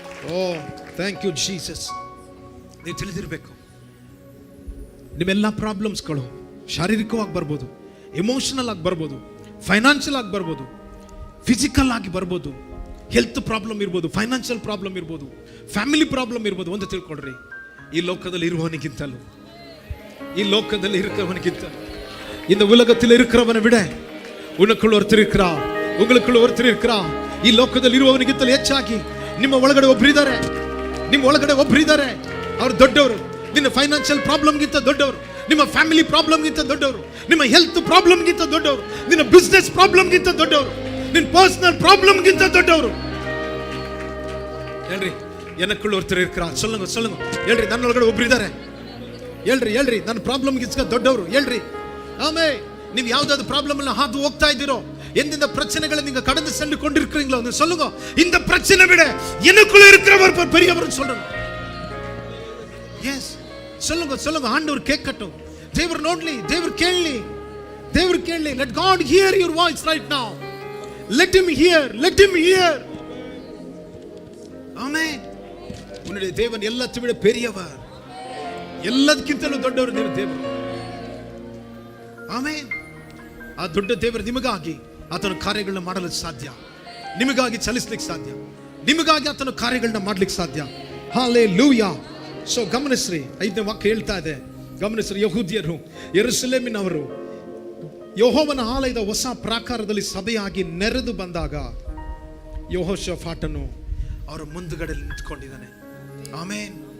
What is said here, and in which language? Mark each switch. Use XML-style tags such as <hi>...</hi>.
<en>Oh thank you Jesus.</en> <kn>ನೀವು ತಿಳಿದಿರಬೇಕು, ನಿಮ್ಮೆಲ್ಲ ಪ್ರಾಬ್ಲಮ್ಸ್ಗಳು ಶಾರೀರಿಕವಾಗಿ ಬರ್ಬೋದು, ಎಮೋಷನಲ್ ಆಗಿ ಬರ್ಬೋದು, ಫೈನಾನ್ಷಿಯಲ್ ಆಗಿ ಬರ್ಬೋದು, ಫಿಸಿಕಲ್ ಆಗಿ ಬರ್ಬೋದು, ಹೆಲ್ತ್ ಪ್ರಾಬ್ಲಮ್ ಇರ್ಬೋದು, ಫೈನಾನ್ಷಿಯಲ್ ಪ್ರಾಬ್ಲಮ್ ಇರ್ಬೋದು, ಫ್ಯಾಮಿಲಿ ಪ್ರಾಬ್ಲಮ್ ಇರ್ಬೋದು. ಒಂದು ತಿಳ್ಕೊಳ್ರಿ, ಈ ಲೋಕದಲ್ಲಿ</kn> <ta>ಇರುವವನಿಗಿಂತಲೂ, ಈ ಲೋಕದಲ್ಲಿ இருக்கிறவனுக்கிಂತಲೂ, இந்த உலகத்தில் இருக்கிறவனை விட உனக்குள்ள ஒருத்தர் இருக்கிறா, உங்களுக்குள்ள ஒருத்தர் இருக்கிறா.</ta> <kn>ಈ ಲೋಕದಲ್ಲಿ ಇರುವವನಿಗಿಂತಲೂ ಹೆಚ್ಚಾಗಿ ನಿಮ್ಮ ಒಳಗಡೆ ಒಬ್ಬರಿದ್ದಾರೆ, ನಿಮ್ಮ ಒಳಗಡೆ ಒಬ್ಬರಿದ್ದಾರೆ. ಅವರು ದೊಡ್ಡವರು. ನಿನ್ನ ಫೈನಾನ್ಷಿಯಲ್ ಪ್ರಾಬ್ಲಮ್ಗಿಂತ ದೊಡ್ಡವರು, ನಿಮ್ಮ ಫ್ಯಾಮಿಲಿ ಪ್ರಾಬ್ಲಮ್ಗಿಂತ ದೊಡ್ಡವರು, ನಿಮ್ಮ ಹೆಲ್ತ್ ಪ್ರಾಬ್ಲಮ್ಗಿಂತ ದೊಡ್ಡವರು, ನಿನ್ನ ಬಿಸ್ನೆಸ್ ಪ್ರಾಬ್ಲಮ್ಗಿಂತ ದೊಡ್ಡವರು, ನಿನ್ನ ಪರ್ಸನಲ್ ಪ್ರಾಬ್ಲಮ್ಗಿಂತ ದೊಡ್ಡವರು. ಹೇಳ್ರಿ,</kn> <ta>எனக்குள்ள ஒருத்தர் இருக்கிறா. சொல்லுங்க சொல்லுங்க,</ta> <kn>ಹೇಳ್ರಿ, ನನ್ನ ಒಳಗಡೆ ಒಬ್ಬರಿದ್ದಾರೆ. ಹೇಳ್ರಿ ಹೇಳ್ರಿ, ನನ್ನ ಪ್ರಾಬ್ಲಮ್ಗಿಂತ ದೊಡ್ಡವರು. ಹೇಳ್ರಿ. ಆಮೇಲೆ ನೀವು ಯಾವ್ದಾದ್ರು ಪ್ರಾಬ್ಲಮ್ ಅನ್ನ ಹಾದು ಹೋಗ್ತಾ ಇದ್ದೀರೋ,</kn> <ta>எந்தெந்த பிரச்சனைகளை நீங்க கடந்து சென்று கொண்டிருக்கிறீங்களோ, நீங்க சொல்லுங்க, இந்த பிரச்சனை விட எனக்குள்ள இருக்கிறவர் பெரியவர் சொல்லுங்க. எஸ், சொல்லுங்க சொல்லுங்க. ஆண்டவர் கேட்கட்டும். தேவர் நோட்லி, தேவர் கேள்வி, தேவர் கேள்வி.</ta> <en>let god hear your voice right now. let him hear, let him hear.</en> <ta>ஆமென். உன்னுடைய தேவன் எல்லாத்தை விட பெரியவர்,</ta> <kn>ಎಲ್ಲದಕ್ಕಿಂತಲೂ ದೊಡ್ಡವರು ನಿಮ್ಮ ದೇವರು. ಆಮೆನ್. ಆ ದೊಡ್ಡ ದೇವರು ನಿಮಗಾಗಿ ಆತನ ಕಾರ್ಯಗಳನ್ನ ಮಾಡಲು ಸಾಧ್ಯ, ನಿಮಗಾಗಿ ಚಲಿಸಲಿಕ್ಕೆ ಸಾಧ್ಯ, ನಿಮಗಾಗಿ ಆತನ ಕಾರ್ಯಗಳನ್ನ ಮಾಡ್ಲಿಕ್ಕೆ ಸಾಧ್ಯ. ಹಾಲೆಲೂಯಾ. ಸೊ ಗಮನಿಸ್ರಿ, 5ನೇ ವಾಕ್ಯ ಹೇಳ್ತಾ ಇದೆ, ಗಮನಿಸ್ರಿ. ಯಹೂದ್ಯರು, ಯೆರೂಸಲೇಮಿನವರು ಯೆಹೋವನ ಆಲಯದ ಹೊಸ ಪ್ರಾಕಾರದಲ್ಲಿ ಸಭೆಯಾಗಿ ನೆರೆದು ಬಂದಾಗ ಯೆಹೋಷಾಫಾಟನು ಅವರ ಮುಂದುಗಡೆ ನಿಂತ್ಕೊಂಡಿದ್ದಾನೆ. ಆಮೇನ್.</kn>